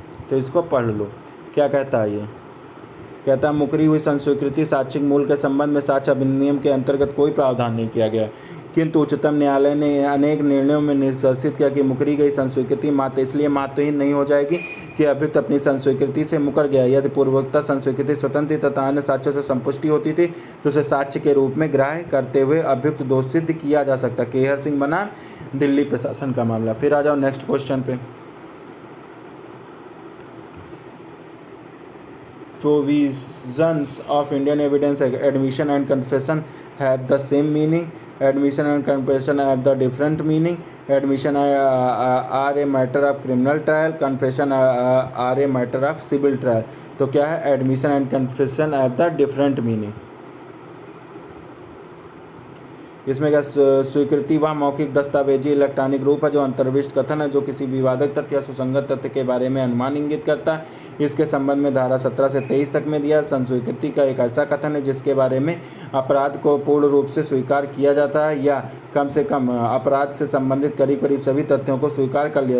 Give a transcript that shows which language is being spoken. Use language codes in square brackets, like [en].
[hi] तो इसको पढ़ लो। क्या कहता है ये? कहता है मुकरी हुई संस्वीकृति साक्षिक मूल के संबंध में साक्ष्य अधिनियम के अंतर्गत कोई प्रावधान नहीं किया गया, किंतु उच्चतम न्यायालय ने अनेक निर्णयों में निष्कर्षित किया कि मुकरी गई संस्वीकृति मात्र इसलिए महत्वहीन नहीं हो जाएगी कि अभियुक्त अपनी संस्वीकृति से मुकर गया। यदि पूर्वोक्त संस्वीकृति स्वतंत्र तथा अन्य साक्ष्यों से संपुष्टि होती थी तो उसे साक्ष्य के रूप में ग्राह्य करते हुए अभियुक्त दोष सिद्ध किया जा सकता। केहर सिंह बनाम दिल्ली प्रशासन का मामला। फिर आ जाओ [en] next question [hi] पे। [en] Provisions of Indian Evidence Act, admission and confession have the same meaning. Admission and confession have the different meaning. Admission are a matter of criminal trial. Confession are a matter of civil trial. [hi] तो क्या है? [en] Admission and confession have the different meaning. [hi] इसमें क्या स्वीकृति वह मौखिक दस्तावेजी electronic रूप है जो अंतर्विष्ट कथन है जो किसी विवादक तथ्य या सुसंगत तथ्य के बारे में अनुमान इंगित करता है। इसके संबंध में धारा 17 से 23 तक में दिया। संस्वीकृति का एक ऐसा कथन है जिसके बारे में अपराध को पूर्ण रूप से स्वीकार किया जाता है या कम से कम अपराध से संबंधित करीब करीब सभी तथ्यों को स्वीकार कर लिया।